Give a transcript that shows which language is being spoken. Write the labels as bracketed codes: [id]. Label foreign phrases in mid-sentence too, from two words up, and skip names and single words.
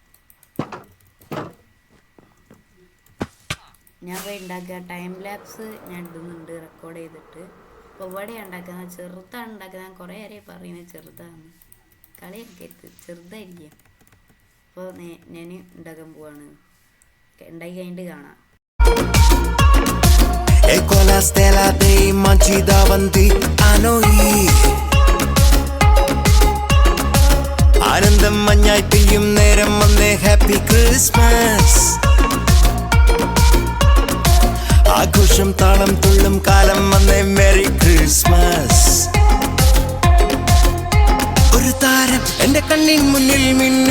[ml] ഞാൻ പോയി ഉണ്ടാക്കുക. [en] time lapse [ml] ഞാൻ ഇടുന്നുണ്ട് റെക്കോർഡ് ചെയ്തിട്ട്. ഇപ്പോൾ ഇവിടെ ഉണ്ടാക്കുന്നത് ചെറുതാണ് ഉണ്ടാക്കുന്നത്. ഞാൻ കുറേ നേരം പറയുന്നത് ചെറുതാണ്. കളിയൊക്കെ ചെറുതായിരിക്കും. അപ്പോൾ ഞാൻ ഉണ്ടാക്കാൻ പോവാണ്. ഉണ്ടാക്കി കഴിഞ്ഞിട്ട് കാണാം. [it] Ecco la stella dei mangi davanti a noi. [ml] ആനന്ദം മഞ്ഞായി പെയ്യും നേരം വന്നേ. [en] Happy Christmas. [ml] ആഘോഷം താളം തുള്ളും കാലം വന്നേ. [en] Merry Christmas. [ml] ഒരു താരം എന്റെ കണ്ണിൻ മുന്നിൽ മിന്നും.